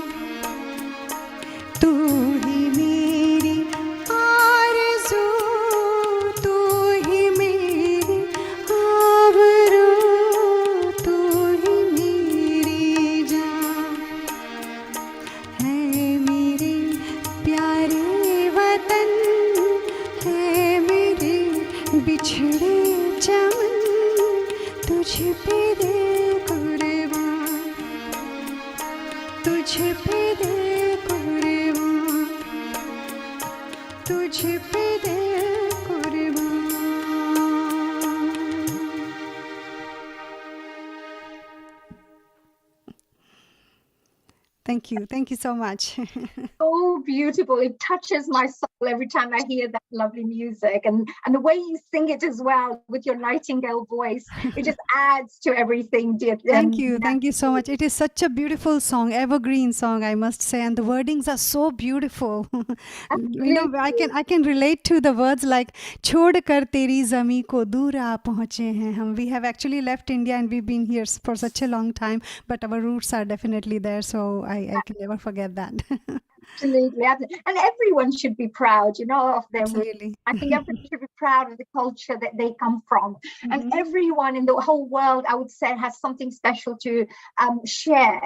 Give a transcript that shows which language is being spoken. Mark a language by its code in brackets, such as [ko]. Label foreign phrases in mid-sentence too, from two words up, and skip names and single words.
[hi] तू ही मेरी आरज़ू तू ही मेरी आबरू तू ही मेरी जान है मेरे प्यारे वतन है मेरे बिछड़े चमन तुझ पे दे कुर्बान तुझ पे दे कुर्बान तुझ पे दे कुर्बान [en] Thank you so much. So beautiful. It touches my soul every time I hear that lovely music, and the way you sing it as well with your nightingale voice, it just adds to everything, dear. Thank you so much. It is such a beautiful song, evergreen song, I must say, and the wordings are so beautiful. You know, I can relate to the words like [hi] "छोड़ कर तेरी ज़मीं को दूर आ पहुँचे हैं हम." [en] We have actually left India and we've been here for such a long time, but our roots are definitely there. So I can never forget that. Absolutely. And everyone should be proud, you know, of their roots. Absolutely. I think everyone should be proud of the culture that they come from. And everyone in the whole world, I would say, has something special to share.